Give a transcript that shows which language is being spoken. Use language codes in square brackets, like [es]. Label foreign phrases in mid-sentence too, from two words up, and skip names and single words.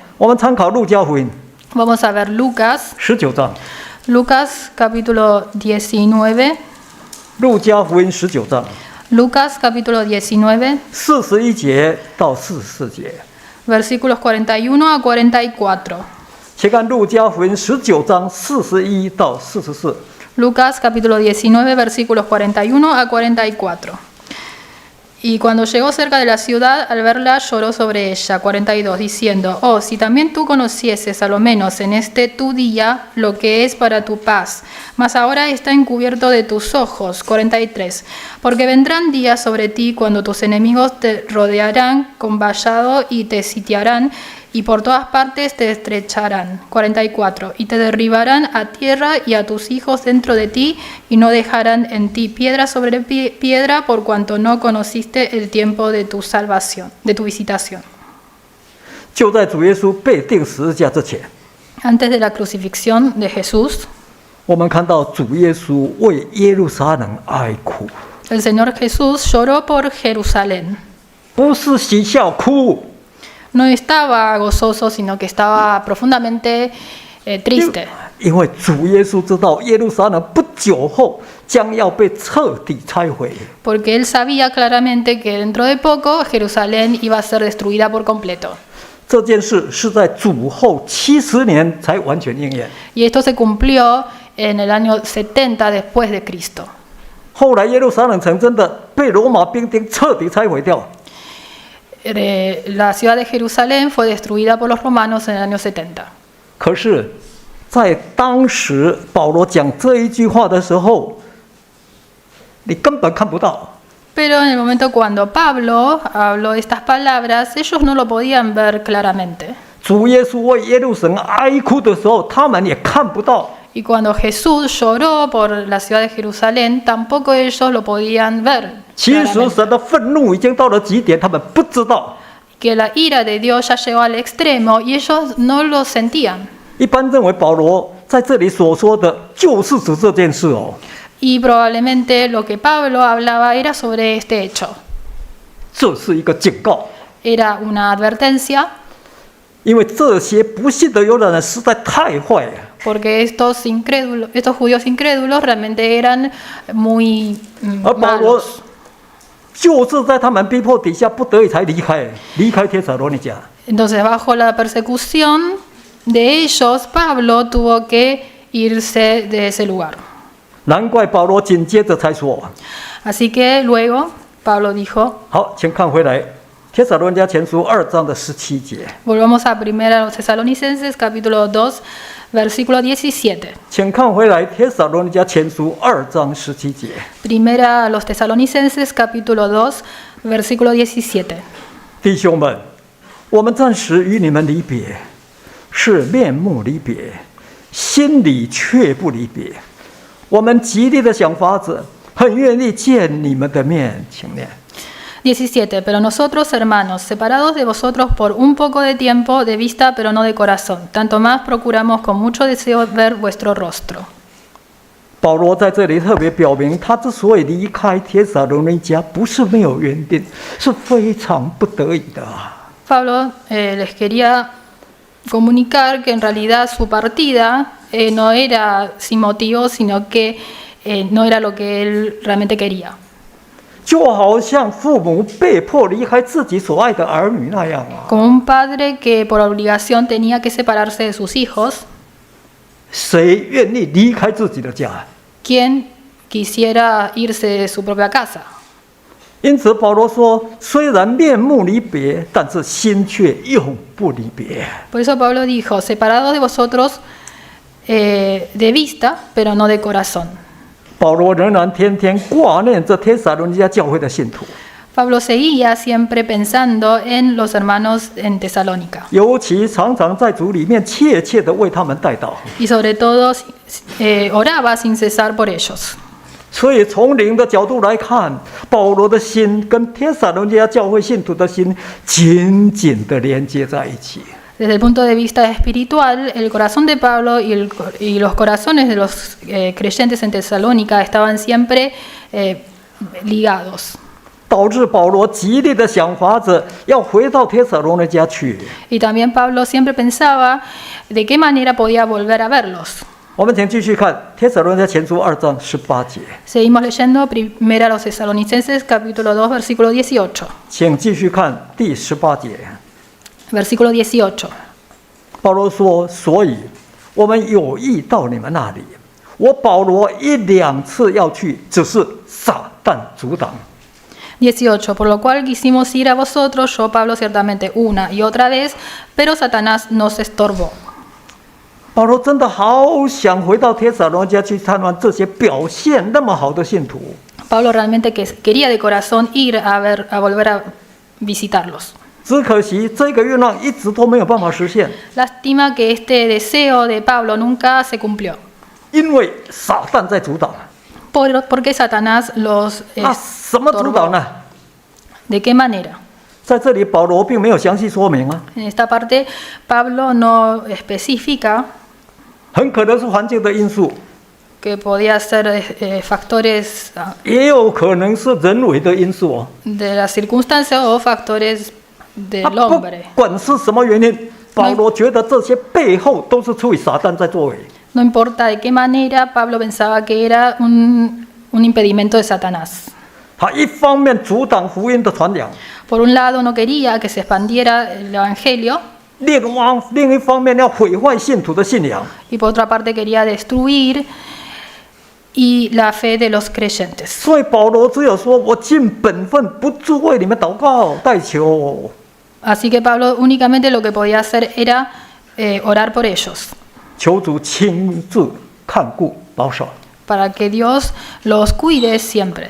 [zh] 我们参考路加福音 [es] Vamos a ver Lucas [zh] 19章， [es] Lucas capítulo 19. [zh] 路加福音19章 [es] Lucas capítulo 19, [zh] 41 节到44节。 [es] versículos 41 a 44. [zh] 请看路加福音19章41到44。 [es] Lucas capítulo 19, versículos 41 a 44. Y cuando llegó cerca de la ciudad, al verla lloró sobre ella, 42, diciendo, oh, si también tú conocieses a lo menos en este tu día lo que es para tu paz, mas ahora está encubierto de tus ojos, 43, porque vendrán días sobre ti cuando tus enemigos te rodearán con vallado y te sitiarán, y por todas partes te estrecharán, 44, y te derribarán a tierra y a tus hijos dentro de ti, y no dejarán en ti piedra sobre piedra, por cuanto no conociste el tiempo de tu salvación, de tu visitación. [zh] 就在主耶稣被钉十字架之前， [es] Antes de la crucifixión de Jesús, [zh] 我们看到主耶稣为耶路撒冷哀哭， [es] el Señor Jesús lloró por Jerusalén. [zh] 不是喜笑哭， [es] No estaba gozoso, sino que estaba profundamente triste. [zh] 因为主耶稣知道耶路撒冷不久后将要被彻底拆毁。 [es] Porque él sabía claramente que dentro de poco Jerusalén iba a ser destruida por completo. [zh] 这件事是在主后70年才完全应验。 [es] Y esto se cumplió en el año 70 después de Cristo. [zh] 后来耶路撒冷城真的被罗马兵丁彻底拆毁掉。 [es] La ciudad de Jerusalén fue destruida por los romanos en el año 70. [zh] 可是，在当时保罗讲这一句话的时候，你根本看不到。 [es] Pero en el momento cuando Pablo habló estas palabras, ellos no lo podían ver claramente. [zh] 主耶稣为耶路撒冷哀哭的时候，他们也看不到。 [es] Y cuando Jesús lloró por la ciudad de Jerusalén, tampoco ellos lo podían ver. [zh] 其实 [es] claramente. [zh] 神的愤怒已经到了极点，他们不知道。 [es] Que la ira de Dios ya llegó al extremo y ellos no lo sentían. [zh] 一般认为保罗在这里所说的，就是指这件事哦。 [es] Y probablemente lo que Pablo hablaba era sobre este hecho. [zh] 这是一个警告， [es] Era una advertencia [zh] 因为这些不信的犹太人实在太坏了。 [es] porque estos judíos incrédulos realmente eran muy [zh] 而保罗 [es] malos. [zh] 就是在他们逼迫底下，不得已才离开帖撒罗尼迦。 [es] Entonces, bajo la persecución de ellos, Pablo tuvo que irse de ese lugar. [zh] 难怪保罗紧接着才说 [es] Así que luego Pablo dijo,：“ [zh] 好，请看回来，帖撒罗尼迦前书2章的17节， [es] volvamos a 1 los Tesalonicenses, capítulo 2, versículo 17. [zh] 请看回来，帖撒罗尼迦前书2章17节。 [es] 1 los Tesalonicenses, capítulo 2, versículo 17. [zh] 弟兄们，我们暂时与你们离别，是面目离别，心里却不离别。我们极力的想法子，很愿意见你们的面，请念。” [es] 17. Pero nosotros, hermanos, separados de vosotros por un poco de tiempo, de vista pero no de corazón, tanto más procuramos con mucho deseo ver vuestro rostro. [zh] 保罗在这里特别表明，他之所以离开帖撒罗尼迦，不是没有原因，是非常不得已的。 [es] Pablo les quería comunicar que en realidad su partida no era sin motivo, sino que no era lo que él realmente quería. [zh] 就好像父母被迫离开自己所爱的儿女那样啊。 [es] Como un padre que por obligación tenía que separarse de sus hijos, [zh] 谁愿意离开自己的家？ [es] ¿quién quisiera irse de su propia casa? [zh] 因此保罗说，虽然面目离别，但是心却永不离别。 [es] Por eso Pablo dijo, separados de vosotros de vista, pero no de corazón. [zh] 保罗仍然天天挂念着帖撒罗尼迦教会的信徒， [es] Pablo seguía siempre pensando en los hermanos en Tesalónica [zh] 尤其常常在主里面切切地为他们代祷。 [es] y sobre todo oraba sin cesar por ellos. [zh] 所以从灵的角度来看，保罗的心跟帖撒罗尼迦教会信徒的心紧紧地连接在一起。 [es] Desde el punto de vista espiritual, el corazón de Pablo y los corazones de los creyentes en Tesalónica estaban siempre ligados. [zh] 导致保罗极力的想法子要回到帖撒罗尼迦去。 [es] Y también Pablo siempre pensaba de qué manera podía volver a verlos. [zh] 我们请继续看帖撒罗尼迦前书2章18节， [es] Seguimos leyendo 1 los Tesalonicenses, capítulo 2, versículo 18. [zh] 请继续看第18节。 [es] Versículo 18. [zh] 保罗说：“所以我们有意到你们那里。我保罗1、2次要去，只是撒旦阻挡。” [es] 18. Por lo cual quisimos ir a vosotros, yo Pablo ciertamente una y otra vez, pero Satanás nos estorbó. [zh] 保罗真的好想回到帖撒罗尼迦去探望这些表现那么好的信徒， [es] Pablo realmente quería de corazón ir a volver a visitarlos. [zh] 只可惜这个愿望一直都没有办法实现， [es] Lástima que este deseo de Pablo nunca se cumplió. [zh] 因为撒旦在主导。 [es] Porque Satanás los [zh] 那什么主导呢？ [es] ¿De qué manera? [zh] 在这里保罗并没有详细说明啊， [es] En esta parte Pablo no especifica [zh] 很可能是环境的因素， [es] que podía ser factores [zh] 也有可能是人为的因素哦。 [es] de las circunstancias o factores [zh] 他 [es] del [zh] 不 [es] hombre. [zh] 管是什么原因，保罗觉得这些背后都是出于撒旦在作为。 [es] No importa de qué manera, Pablo pensaba que era un impedimento de Satanás. [zh] 他一方面阻挡福音的传扬， [es] Por un lado, no quería que se expandiera el Evangelio, [zh] 另一方面要毁坏信徒的信仰。 [es] y por otra parte quería destruir la fe de los creyentes. [zh] 所以保罗只有说：“我尽本分，不住为你们祷告代求。” [es] Así que Pablo únicamente lo que podía hacer era orar por ellos, [zh] 求主亲自看顾保守。 [es] para que Dios los cuide siempre.